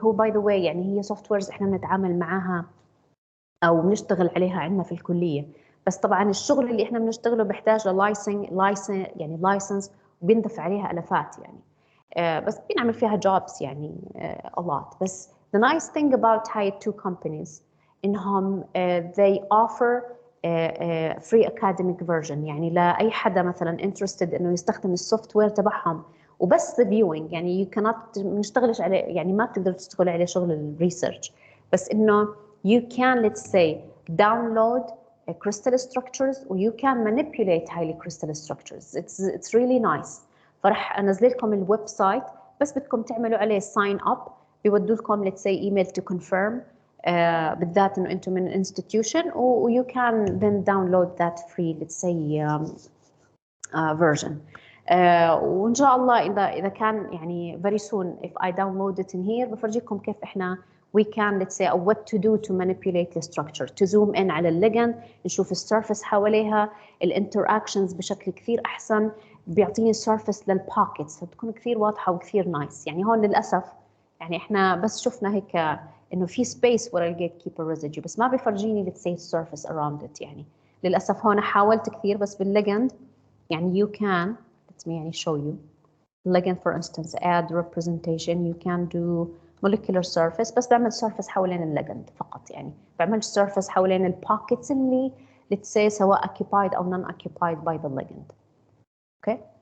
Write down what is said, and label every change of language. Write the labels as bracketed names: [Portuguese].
[Arabic] هو باي ذا واي يعني هي سوفت ويرز احنا بنتعامل معاها او بنشتغل عليها عندنا في الكليه، بس طبعا الشغل اللي احنا بنشتغله بيحتاج يعني لايسنس، وبيندفع عليها الافات يعني. بس بنعمل فيها جوبز يعني [English] a lot. [Arabic] بس [English] the nice thing about [Arabic] هاي two companies انهم [English] they offer free academic version، [Arabic] يعني لاي حدا مثلا interested انه يستخدم السوفت وير تبعهم وبس reviewing، يعني [English] you cannot [Arabic] بنشتغلش عليه، يعني ما بتقدر تشتغل عليه شغل الريسيرش، بس انه [English] you can let's say download crystal structures [Arabic] و [English] you can manipulate highly crystal structures. It's really nice. [Arabic] فرح انزل لكم الويب سايت، بس بدكم تعملوا عليه ساين اب، بيودوا لكم [English] let's say [Arabic] ايميل [English] to confirm [Arabic] بالذات انه انتم من انستتيوشن، و [English] you can then download that free let's say version. [Arabic] وان شاء الله اذا كان يعني [English] very soon if I download it in here [Arabic] بفرجيكم كيف احنا [English] we can let's say what to do to manipulate the structure، to zoom in [Arabic] على الليجند، نشوف السيرفيس حواليها، الانتراكشنز بشكل كثير احسن، بيعطيني السيرفيس للبوكيتس بتكون كثير واضحه وكثير نايس. يعني هون للاسف يعني احنا بس شفنا هيك انه في سبيس ورا الجيت كيبر ريزيديو، بس ما بيفرجيني let's say السيرفيس [English] around it. [Arabic] يعني للاسف هون حاولت كثير، بس بالليجند يعني [English] you can let me [Arabic] يعني [English] show you ligand for instance add representation you can do molecular surface، [Arabic] بس بعمل surface حوالين الليجند فقط، يعني بعمل surface حوالين البوكيتس اللي let's say سواء occupied أو [English] non occupied by the ligand. [Arabic] okay.